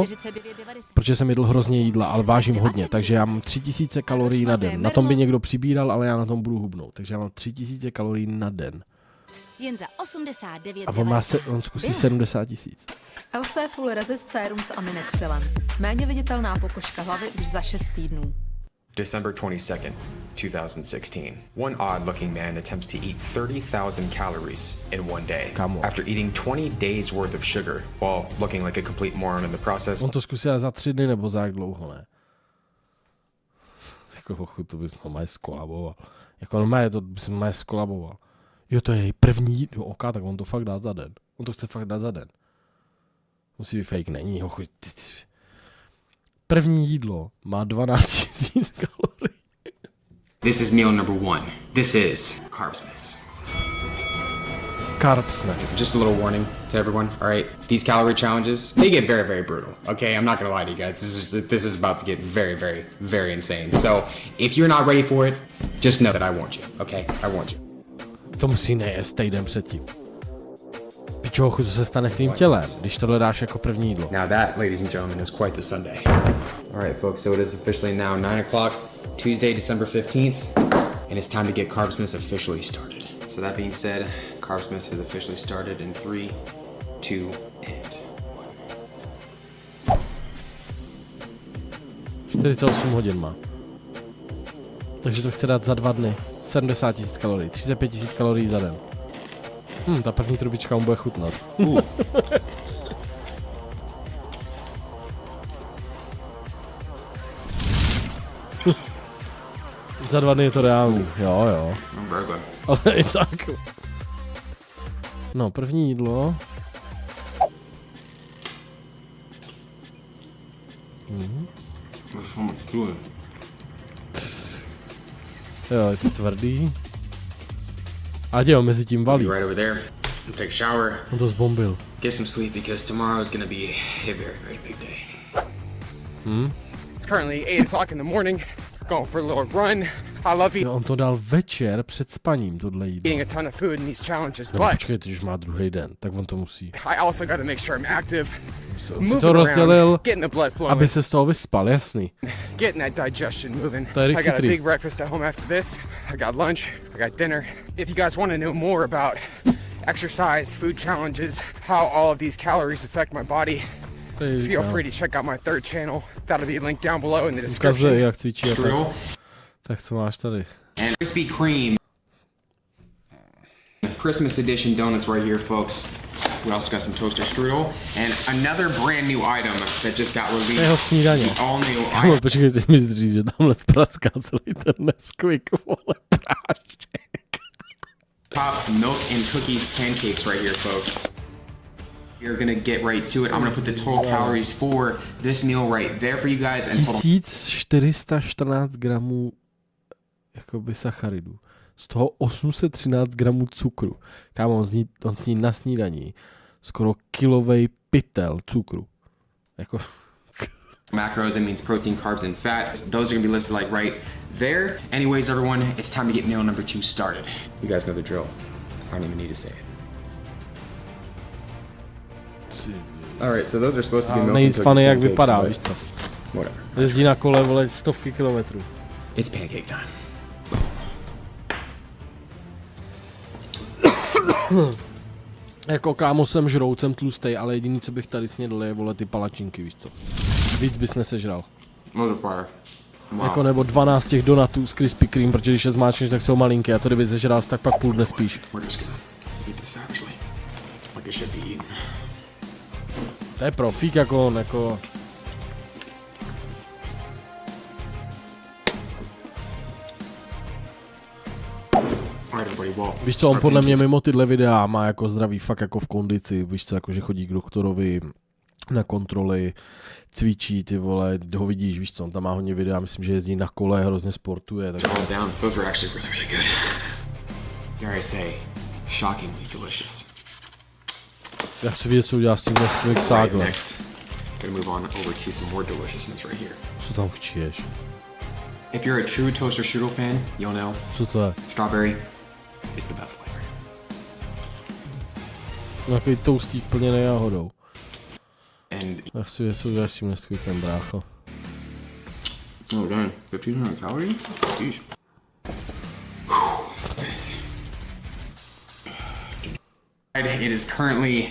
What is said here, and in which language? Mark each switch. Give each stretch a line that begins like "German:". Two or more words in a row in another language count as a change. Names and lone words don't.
Czech: Protože jsem jedl hrozně jídla, ale vážím hodně, takže já mám 3000 kalorií na den. Na tom by někdo přibíral, ale já na tom budu hubnout. Takže já mám 3000 kalorií na den. Jen za 89. A on zkusí 70 000. LC Full Resist Serum s aminexilem. Méně viditelná pokožka hlavy už za 6 týdnů.
English: December 22nd, 2016. One odd-looking man attempts to eat 30,000 calories in one day after eating 20 days worth of sugar while looking like a complete moron in the process.
Czech: On to zkusil za 3 dny nebo za jak dlouho, ne? Jako to bys normálně skolaboval. Jako normálně to bys normálně skolaboval. Jo, to je její první do oka, tak on to fakt dá za den. On to chce fakt dát za den. Musí být fake, není, hochu. První jídlo má 12 000 kalorií.
English: This is meal number 1. This is Carbsmith. Carbsmith. Just a little warning to everyone, all right? These calorie challenges, they get very, very brutal, okay? I'm not gonna lie to you guys. This is about to get very, very, very insane. So, if you're not ready for it, just know that I warned you, okay? I warned you.
Czech: To musí nejést týden předtím. Pičo, co se stane s tvým tělem, když tohle dáš jako první jídlo?
English: Now that, ladies and gentlemen, is quite the Sunday. All right, folks, so it is officially now 9 o'clock. Tuesday, December 15th, and it's time to get Carbsmith officially started. So that being said, Carbsmith has officially started in 3, 2, and
Czech: 48 hodin má. Takže to chce dát za 2 dny. 70 000 kalorií, 35 000 kalorií za den. Ta první trubička mu bude chutnat. Za 2 dny je to reálný, jo. Ale i tak. No, první jídlo. Jo, je to tvrdý. A jo, mezi tím valí.
English: right over there. Take a shower.
Czech: On to zbombil.
English: Get some sleep because tomorrow is gonna be a very, very big day. It's currently 8 o'clock in the morning. Going for a little run. I love
Czech: Jo, on to dal večer před spaním, tohle jídlo.
English: eating a ton of food in these challenges,
Czech: No,
English: but
Czech: počkej, teď už má druhý den, tak on to musí.
English: I also got to make sure I'm active,
Czech: On si
English: moving
Czech: to rozdělil,
English: around, getting the blood flowing,
Czech: aby se z toho vyspal, jasný.
English: getting that digestion moving.
Czech: To je
English: I got a
Czech: chytrý.
English: big breakfast at home after this. I got lunch. I got dinner. If you guys want to know more about exercise, food challenges, how all of these calories affect my body, feel free to check out my third channel. That'll be linked down below in the
Czech: Ukazuje,
English: description.
Czech: jak cvičí a tak.
English: Strudel
Czech: Tak co máš tady?
English: and Krispy Kreme. Christmas edition donuts right here, folks. We also got some toaster strudel and another brand new item that just got
Czech: To je jeho
English: released.
Czech: snídaně.
English: The all new
Czech: Kamo, počkej, si mi říct, že tamhle praská celý ten Nesquik, vole, prášek.
English: top milk and cookies pancakes right here, folks. You're gonna get right to it. I'm gonna put the total calories for this meal right there for you guys and total
Czech: 1414 gramů jakoby sacharidů. Z toho 813 gramů cukru. Kámo, on sní na snídaní skoro kilovej pytel cukru. Jako...
English: macros. It means protein, carbs, and fat. Those are gonna be listed like right there. Anyways, everyone, it's time to get meal number 2 started. You guys know the drill. I don't even need to say it. All right, so those are supposed to be milk and
Czech: Nejvíc
English: cookies,
Czech: funny, jak
English: pancakes,
Czech: vypadá,
English: but
Czech: víš co?
English: whatever.
Czech: Jezdí na kole, vole, stovky kilometrů.
English: It's pancake time.
Czech: Jako kámo, jsem žrout, jsem tlustej, ale jediný, co bych tady snědl, je, vole, ty palačinky, víš co? Víc bys nesežral.
English: Those are fire. Wow.
Czech: Jako nebo 12 těch donutů z Krispy Kreme, protože když je zmáčneš, tak jsou malinké a to kdyby sežral, tak pak půl dne spíš.
English: We're just gonna eat this actually, like it should be eaten.
Czech: To je profík jako on, jako...
English: Alright, everybody, well,
Czech: Víš co, on
English: start
Czech: podle mě
English: pancakes.
Czech: mimo tyhle videa má jako zdraví fakt jako v kondici, víš co, jako že chodí k doktorovi na kontroly, cvičí, ty vole, ho vidíš, víš co, on tam má hodně videa, myslím, že jezdí na kole, hrozně sportuje, tak...
English: Calm down. Those were actually really, really good. Dare I say, shockingly delicious.
Czech: Já chci vidět, co udělá s tím Nesquik
English: Right,
Czech: ságle.
English: next, gonna move on over to some more deliciousness right here.
Czech: Co tam chčiješ?
English: If you're a true toaster strudel fan, you'll know
Czech: Co to je?
English: strawberry is the best flavor.
Czech: Nějaký toustík plněný jahodou.
English: And
Czech: Já chci vidět, co uděláš s tím Nesquikem, brácho.
English: oh dang, 1500 calories? Jeez. It is currently